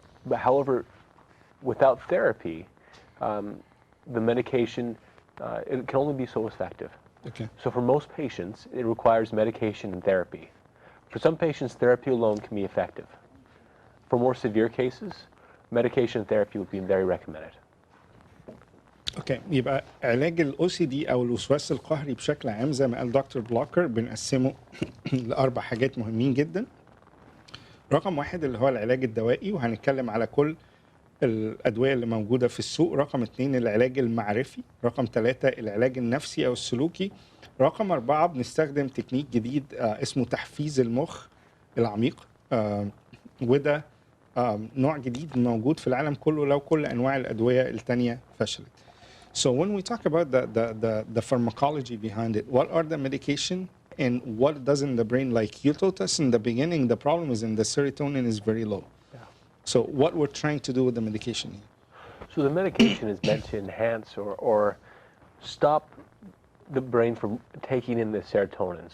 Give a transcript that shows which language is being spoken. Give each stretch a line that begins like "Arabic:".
English: But however, without therapy, the medication, it can only be so effective. Okay. So for most patients, it requires medication and therapy. For some patients, therapy alone can be effective. For more severe cases, medication and therapy would be very recommended.
Arabic: اوكي، يبقى علاج الاو سي دي او الوسواس القهري بشكل عام زي ما قال دكتور بلوكر بنقسمه لاربع حاجات مهمين جدا. رقم واحد اللي هو العلاج الدوائي، وهنتكلم على كل الادويه اللي موجوده في السوق. رقم اتنين العلاج المعرفي. رقم ثلاثة العلاج النفسي او السلوكي. رقم أربعة بنستخدم تكنيك جديد اسمه تحفيز المخ العميق، وده نوع جديد موجود في العالم كله لو كل انواع الادويه الثانيه فشلت.
English: So when we talk about the pharmacology behind it, what are the medication and what does in the brain? Like you told us in the beginning, the problem is in the serotonin is very low. Yeah. So what we're trying to do with the medication here? So the medication is meant to enhance or stop the brain from taking in the serotonin.